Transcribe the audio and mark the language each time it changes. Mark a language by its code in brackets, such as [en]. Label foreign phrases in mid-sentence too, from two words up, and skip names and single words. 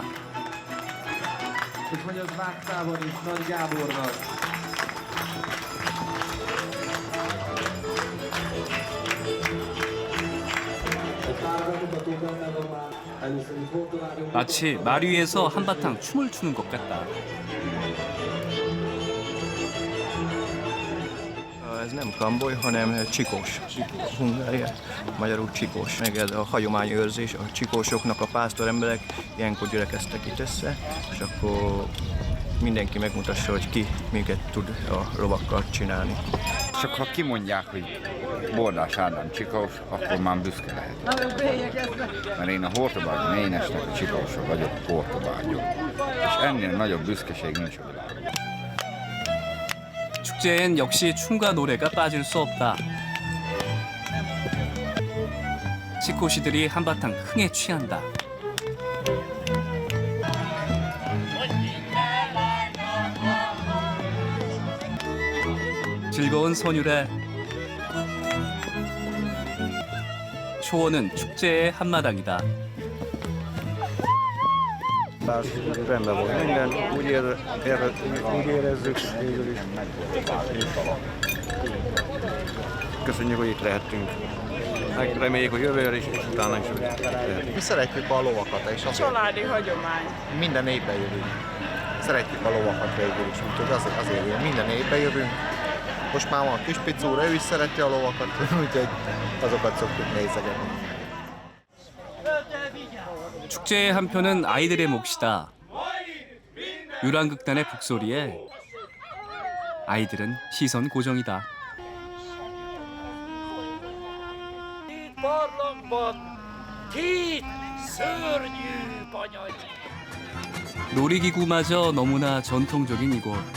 [hu] Úgyhogy az Vágtában is Nagy Gábornak. [ko] 마치 말 위에서 한바탕 춤을 추는 것 같다. [hu] Ez nem kamboly, hanem csikós. Hungária, magyarul csikós. Meg ez a hagyományőrzés, a csikósoknak a pásztoremberek ilyenkor gyülekeztek itt össze, és akkor mindenki megmutassa, hogy ki minket tud a lovakkal csinálni. Csak ha kimondják, hogy Bordás Ádám csikós, akkor már büszke lehet. Mert én a Hortobágyi Ménesnek a csikósa vagyok, Hortobágyon. És ennél nagyobb büszkeség nincs a világon. [ko] 축제엔 역시 춤과 노래가 빠질 수 없다. 치코시들이 한바탕 흥에 취한다. 즐거운 선율에 초원은 축제의 한마당이다. [hu] Rendben volt minden, úgy érezzük végül is. Köszönjük, hogy itt lehettünk. Reméljük, hogy jövőre is, és utána is lehetünk. Mi szeretjük a lovakat, és Családi hagyomány. minden évben jövünk. Szeretjük a lovakat végül is, úgyhogy azért jön. Minden évben jövünk. Most már van a kis picúra, ő is szereti a lovakat, úgyhogy azokat szoktuk nézegetni. [ko] 축제의 한 편은 아이들의 몫이다. 유랑극단의 북소리에 아이들은 시선 고정이다. 놀이기구마저 너무나 전통적인 이곳.